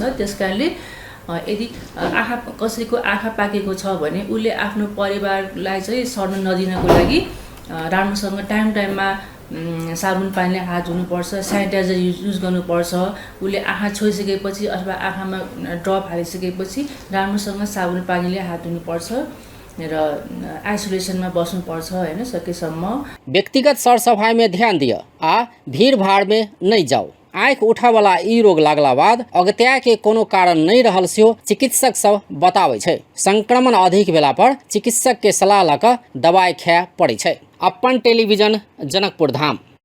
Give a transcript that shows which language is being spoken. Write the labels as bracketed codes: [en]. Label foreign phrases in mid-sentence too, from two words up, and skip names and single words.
[ne] त्यस कारणले यदि कसैको आँखा पाकेको छ भने उसले आफ्नो परिवारलाई चाहिँ सर्न नदिनको लागि राम्रोसँग टाइममा साबुन पानीले हात धुनुपर्छ, [en] sanitizer use [ne] गर्नुपर्छ। उसले आँखा छोइसकेपछि अथवा आँखामा ड्रप हालिसकेपछि राम्रोसँग साबुन पानीले हात धुनुपर्छ र आइसोलेसनमा बस्नुपर्छ होइन सकेसम्म। [mai] व्यक्तिगत सरसफाई में ध्यान दिया आ भीड़ भाड़ में नहीं जाओ। आँख उठा वाला ई रोग लागला बाद अगत्या के कोनो कारण नहीं रहल सेहो चिकित्सक सब बताबै छै। संक्रमण अधिक भेला पर चिकित्सक के सलाह लऽ कऽ दवाई खाय पड़ै छै। अपन टेलिभिजन जनकपुर धाम।